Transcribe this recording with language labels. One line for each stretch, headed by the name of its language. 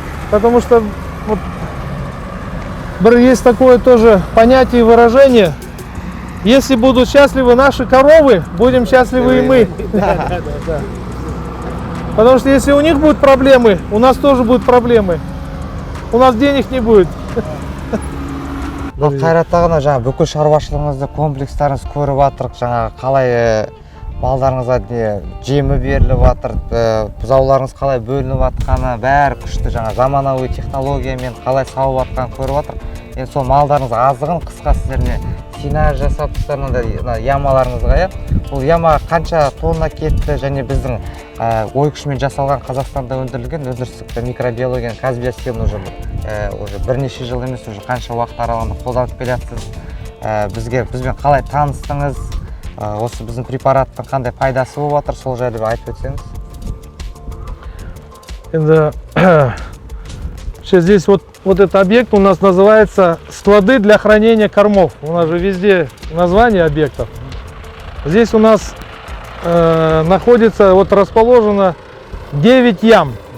Russian: Потому что есть такое тоже понятие и выражение. Если будут счастливы наши коровы, будем счастливы и мы. Потому что если у них будут проблемы, у нас тоже будут проблемы. У нас денег не будет.
Kazakh: Қайрат ағана бүкіл шаруашылығыңызды комплекстарыңыз көріп жатырық, қалай малдарыңызға жемі беріліп жатыр, бұзауларыңыз қалай бөлініп жатқаны, бәрі күшті, заманауи технологиямен қалай сауып жатқанын көріп жатырық. Енді сол малдарыңыз азығын қысқа сіздеріне сенаж жасап тұрсыздар ямаларыңызға, бұл яма қанша тонна кетті, және біздің ой күшімен жасалған Қазақстанда өндірілген өндірістік микробиологияның казбиосилын уже бірнеше жыл емес, уже қанша уақыт аралығында қолданып келе жатсыз. Бізбен қалай таныстыңыз, осы біздің препараттың қандай пайдасы болып жатыр, сол жайлы айтып өтсеңіз. Енді
Russian: здесь вот этот объект у нас называется склады для хранения кормов. У нас же везде название объектов. Здесь у нас находится, расположено 9 ям.